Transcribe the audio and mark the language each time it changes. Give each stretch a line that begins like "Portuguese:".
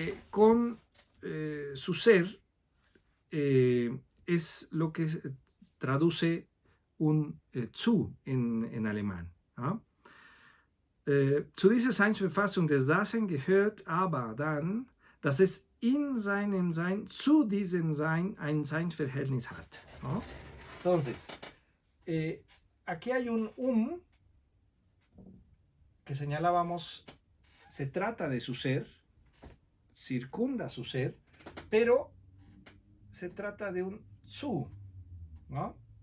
Spanish: Con su ser es lo que traduce un zu en alemán, ¿no?
German: Zu dieser Seinsverfassung des Daseins gehört aber dann, dass es in seinem Sein zu diesem Sein ein Seinsverhältnis hat, ¿no?
Spanish: Entonces, aquí hay un que señalábamos, se trata de su ser, circunda su ser, pero se trata de un zu, ¿no?